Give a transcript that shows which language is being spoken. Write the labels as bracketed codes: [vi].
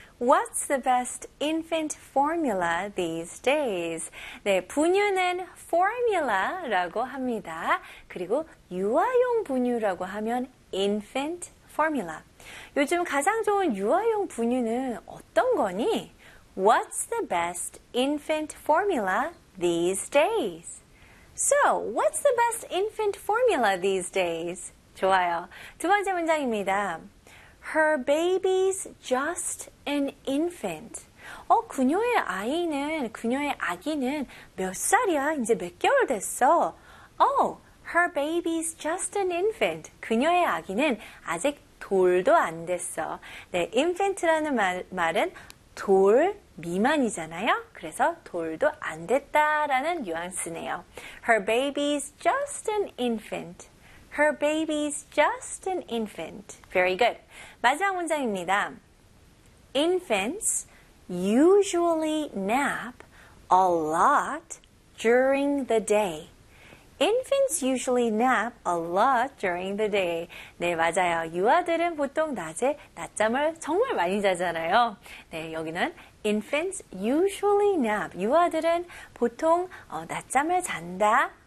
[en] What's the best infant formula these days? [ko] 네, 분유는 formula라고 합니다. 그리고 유아용 분유라고 하면 infant formula. 요즘 가장 좋은 유아용 분유는 어떤 거니? [en] What's the best infant formula these days? So, what's the best infant formula these days? [ko] 좋아요. 두 번째 문장입니다. [en] Her baby's just an infant. [ko] 그녀의 아이는, 그녀의 아기는 몇 살이야? 이제 몇 개월 됐어? [en] Oh, her baby's just an infant. [ko] 그녀의 아기는 아직 돌도 안 됐어. 네, infant라는 말은 돌 미만이잖아요? 그래서 돌도 안 됐다라는 뉘앙스네요. [en] Her baby's just an infant. Her baby's just an infant. Very good. [ko] 마지막 문장입니다. [en] Infants usually nap a lot during the day. Infants usually nap a lot during the day. [ko] 네, 맞아요. 유아들은 보통 낮에 낮잠을 정말 많이 자잖아요. 네, 여기는 [en] infants usually nap. [ko] 유아들은 보통 낮잠을 잔다.